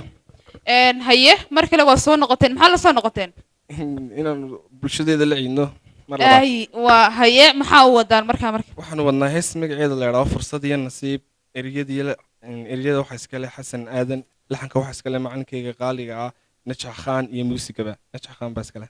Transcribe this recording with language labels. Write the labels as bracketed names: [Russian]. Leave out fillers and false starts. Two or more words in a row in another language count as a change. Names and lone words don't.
[Somali] haye mar kale waa soo noqoteen maxaa la soo noqoteen inaan bulshadeeda la ciidno mar ay waa haye maxaa u wadaan markaa waxaan wadnaa hees magaceeda la yiraahdo fursad iyo nasiib eriyada waxa iska leh Xasan Aadan laxanka waxa iska leh macalinkayga qaaliga ah نجح خان iyo muusigaba نجح خان bas kale